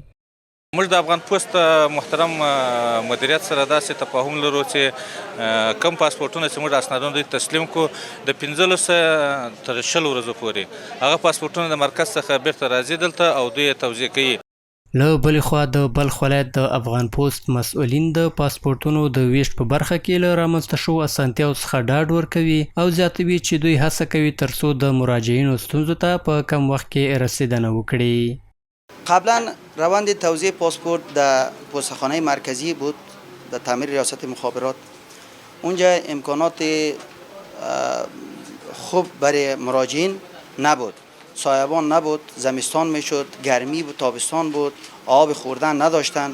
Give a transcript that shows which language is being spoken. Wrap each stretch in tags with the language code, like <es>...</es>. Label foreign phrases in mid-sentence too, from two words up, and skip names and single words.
<ps>موږ د افغان پوسټ محترم مدیریت سره داسې تفاهم لرو چې کم پاسپورټونه چې موږ اسنادونه دوی تسلیم کړو د 15 تر 20 ورځو پورې هغه پاسپورټونه د مرکز څخه بیرته راځي دلته او دوی یې توزیع کوي. له بلې خوا د بلخ ولایت د افغان پوسټ مسؤلین د پاسپورټونو د ویشت په برخه کې له رامنځته شوو اسانتیاو څخه ډاډ ورکوي او زیاتوي چې دوی هڅه کوي ترڅو د مراجعینو ستونزو ته په کم وخت کې رسیدنه وکړي.</ps> <fa>قبلا روند توزیع پاسپورت در پستخانه مرکزی بود در تعمیر ریاست مخابرات. اونجا امکانات خوب برای مراجعین نبود، سایبان نبود، زمستان میشد، گرمی بود، تابستان بود، آب خوردن نداشتن.</fa>